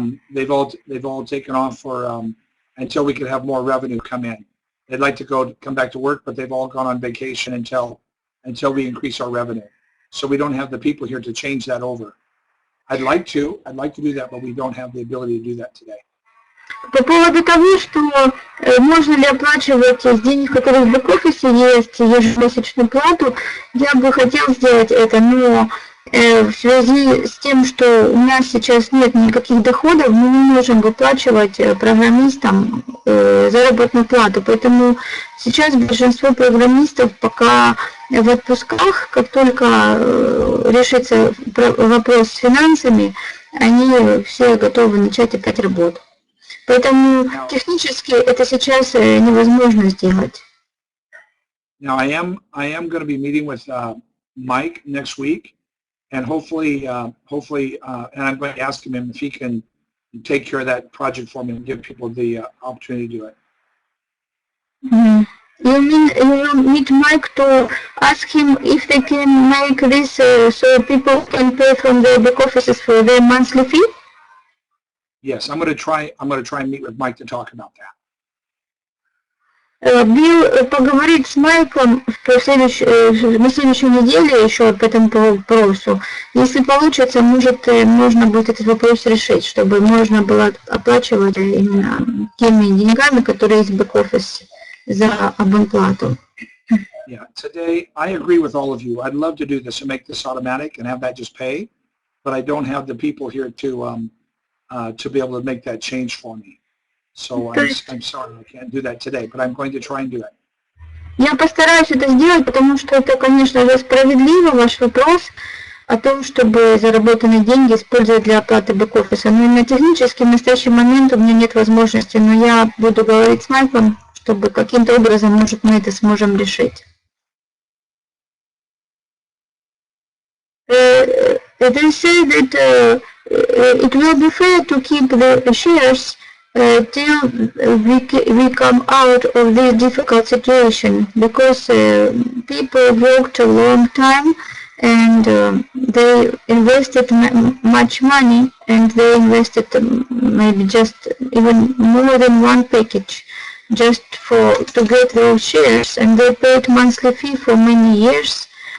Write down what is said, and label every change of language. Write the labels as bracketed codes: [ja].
[en] They've all taken off for until we could have more revenue come in. They'd like to come back to work, but they've all gone on vacation until we increase our revenue. So we don't have the people here to change that over. I'd like to do that, but we don't have the ability to do that today. [ru] По поводу того, что можно ли оплачивать из денег, которые в бэк-офисе есть, ежемесячную плату, я бы хотел сделать это, но в связи с тем, что у нас сейчас нет никаких доходов, мы не можем выплачивать программистам заработную плату. Поэтому сейчас большинство программистов пока в отпусках, как только решится вопрос с финансами, они все готовы начать опять работу. Поэтому технически это сейчас невозможно сделать. [en] Now I am going to be meeting with Mike next week, and hopefully, and I'm going to ask him if he can take care of that project for me and give people the opportunity to do it. You mean you will meet Mike to ask him if they can make this so people can pay from their back offices for their monthly fee? Yes, I'm going to try and meet with Mike to talk about that. [ru] Билл поговорит с Майком на следующей неделе еще по этому вопросу. Если получится, может, можно будет этот вопрос решить, чтобы можно было оплачивать именно теми деньгами, которые есть в бэк-офисе за абонплату. [en] Yeah, today I agree with all of you. I'd love to do this and make this automatic and have that just pay, but I don't have the people here to be able to make that change for me. So I'm sorry I can't do that today, but I'm going to try and do it. [ru] Я постараюсь это сделать, потому что это, конечно же, справедливо, ваш вопрос о том, чтобы заработанные деньги использовать для оплаты бэк-офиса. Но именно технически в настоящий момент у меня нет возможности, но я буду говорить с Майклом, чтобы каким-то образом, может, мы это сможем решить. [en] They say that it will be fair to keep the shares till we come out of this difficult situation, because people worked a long time and they invested much money, and they invested maybe just even more than one package just to get those shares, and they paid monthly fee for many years.